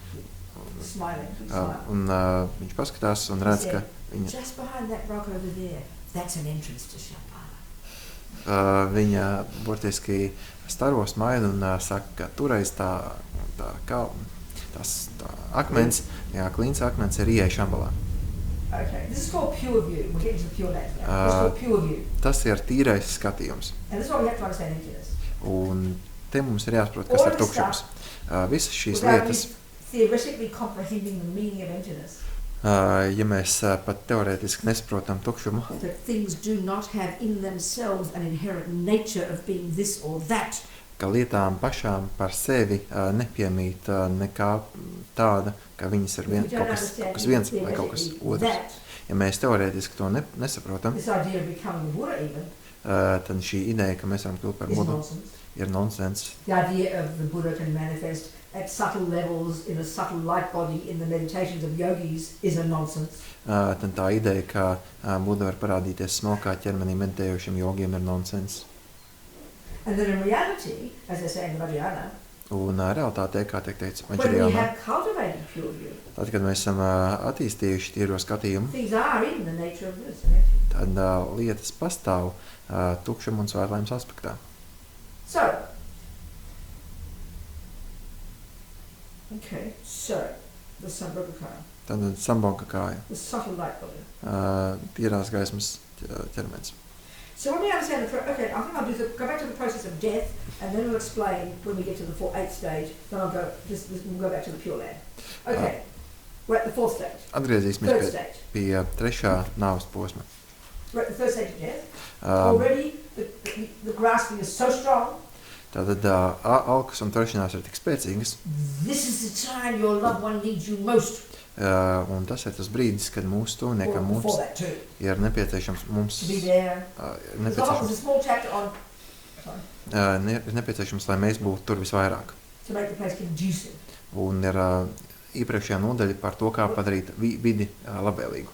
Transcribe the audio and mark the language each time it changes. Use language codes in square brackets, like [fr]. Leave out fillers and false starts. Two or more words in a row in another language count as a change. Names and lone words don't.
[lv] Un viņš paskatās un redz, ka viņa burtiski staro smaidu un saka, ka toreiz tā akmens, klīns akmens ir ieeja Šambalā. [en] Okay. This is called pure view. We'll get into the pure language now. This is called pure view. [lv] Tas ir tīrais skatījums. [en] And this is what we have to understand emptiness. [lv] Un te mums ir jāsaprot, kas ir tukšums. Visas šīs lietas, [en] theoretically comprehending the meaning of emptiness. [lv] Ja mēs pat teorētiski nesaprotam tukšumu, [en] that things do not have in themselves an inherent nature of being this or that. [lv] Ka lietām pašām par sevi nepiemīt nekā tāda, ka viņas ir kaut kas viens vai kaut kas otrs. Ja mēs teorētiski to nesaprotam, tad šī ideja, ka mēs varam kļūt par Budu, ir nonsens. [en] The idea of the Buddha can manifest at subtle levels in a subtle light body in the meditations of yogis is a nonsense. [lv] Tad tā ideja, ka Buda var parādīties smalkā ķermenī meditējošiem jogiem, ir nonsens. [en] And then in reality, as they say in the Vajrayana, [lv] un realitātē, kā tiek teikts [en] when we [lv] Vajrayānā, [en] have cultivated pure view, [lv] tad, kad mēs esam attīstījuši tīro skatījumu, [en] things are in the nature of this and empty. [lv] tad lietas pastāv tukšuma un svētlaimes aspektā. [en] So, the Sambhogakaya, [lv] Tad Sambhogakaya, [en] the subtle light body. [lv] Tīrās gaismas ķermenis. [en] So when we understand I think I'll go back to the process of death, and then we'll explain when we get to the 8th stage. Then we'll go back to the Pure Land. Okay, we're at the 4th stage. [lv] Atgriezīsimies pie trešā nāves posma. [en] We're at the 3rd stage of death. Already the grasping is so strong. [lv] Tātad alkas un tveršanās ir tik spēcīgas. [en] This is the time your loved one needs you most. [lv] Un tas ir tas brīdis, kad mūsu tuvniekam mums ir nepieciešams nepieciešams, lai mēs būtu tur visvairāk. Un ir iepriekšējā nodaļa par to, kā padarīt vidi labvēlīgu.